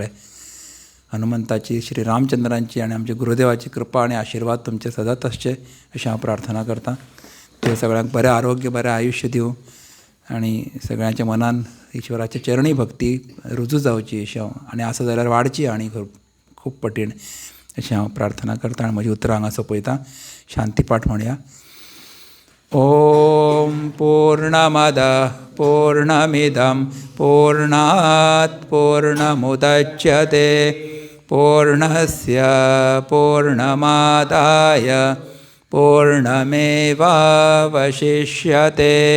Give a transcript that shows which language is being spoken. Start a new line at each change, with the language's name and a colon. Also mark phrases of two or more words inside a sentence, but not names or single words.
Konkani: हनुमंताची, श्री रामचंद्रांची आनी आमच्या गुरुदेवाची कृपा आनी आशिर्वाद तुमचे सदांच आसचे अशें हांव प्रार्थना करतां. ते सगळ्यांक बरें आरोग्य, बरें आयुश्य दिवं आनी सगळ्यांच्या मनान ईश्वराच्या चरणी भक्ती रुजू जावची अशें हांव, आनी आसा जाल्यार वाडची आनी खूब पटीन अशें हांव प्रार्थना करतां आनी म्हजी उतरां हांगा सोंपयतां. शांतीपाठ म्हणया.
Sanskrit: ओम पूर्णमद पूर्णमिदं पूर्णात् पूर्णमुदच्यते पूर्णस्य पूर्णमादाय पूर्णमेवावशिष्यते.